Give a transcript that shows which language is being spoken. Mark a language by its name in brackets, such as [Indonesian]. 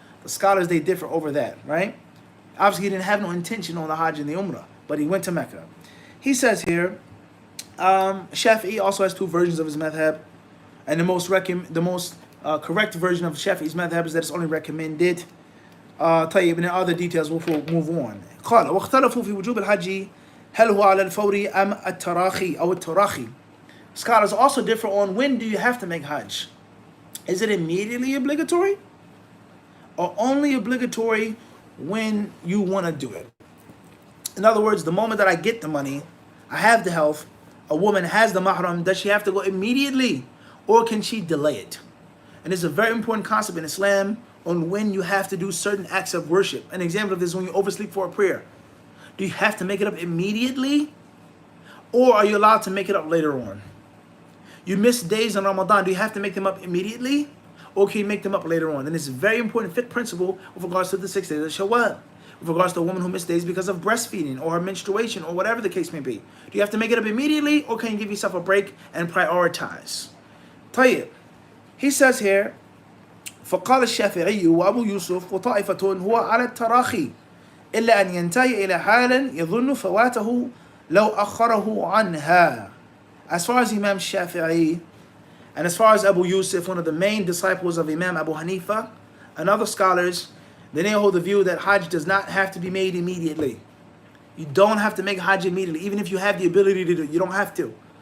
[English] The scholars, they differ over that, right? Obviously, he didn't have no intention on the Hajj and the Umrah, but he went to Mecca. He says here, Shafi'i also has two versions of his madhab, and the most correct version of Shafi'i's madhab is that it's only recommended. [Arabic] طيب, [English] and then other details we'll move on. [Arabic] قال واختلفوا في وجوب الحج هل هو على الفور أم التراخي أو التراخي. [English] Scholars also differ on when do you have to make Hajj. Is it immediately obligatory or only obligatory when you want to do it? In other words, the moment that I get the money, I have the health, a woman has the mahram, does she have to go immediately or can she delay it? And it's a very important concept in Islam on when you have to do certain acts of worship. An example of this is when you oversleep for a prayer. Do you have to make it up immediately or are you allowed to make it up later on? You miss days in Ramadan, do you have to make them up immediately or can you make them up later on? And it's a very important fiqh principle with regards to the 6 days of Shawwal. With regards to a woman who missed days because of breastfeeding or her menstruation or whatever the case may be. Do you have to make it up immediately or can you give yourself a break and prioritize? [Arabic] طيب. [English] He says here, [Arabic] فقال الشافعي وأبو يوسف وطائفة هو على التراخي إلا أن ينتهي إلى حال يظن فواته لو أخره عنها. [English] As far as Imam Shafi'i and as far as Abu Yusuf, one of the main disciples of Imam Abu Hanifa and other scholars, then they hold the view that Hajj does not have to be made immediately. You don't have to make Hajj immediately. Even if you have the ability to do it, you don't have to.